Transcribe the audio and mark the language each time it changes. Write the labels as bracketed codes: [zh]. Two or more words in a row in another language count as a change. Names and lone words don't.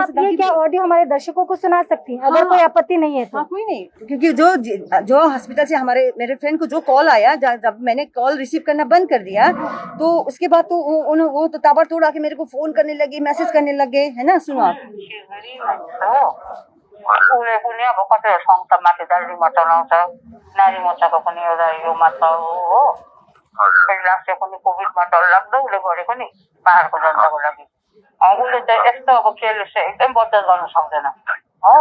[hi] ये क्या ऑडियो हमारे दर्शकों को सुना सकती हैं अगर कोई आपत्ति नहीं है तो? हाँ कोई नहीं, क्योंकि जो हॉस्पिटल से मेरे फ्रेंड को जो कॉल आया, जब मैंने कॉल रिसीव करना बंद कर दिया, तो उसके बाद तो वो तो ताबड़तोड़ आके मेरे को फोन करने लगे, मैसेज करने लगे, है ना। सुनो आप। [ne] उसले पनि अब कतिवटा संस्थामाथि दार्जिलिङमा चलाउँछ, नारी मोर्चाको पनि एउटा यो मात्र हो। कैलाशले पनि कोभिडमा डरलाग्दो उसले गरेको नि पहाडको जनताको लागि। उसले चाहिँ यस्तो अब केयरलेस चाहिँ एकदम बर्दाश्त गर्न सक्दैन हो।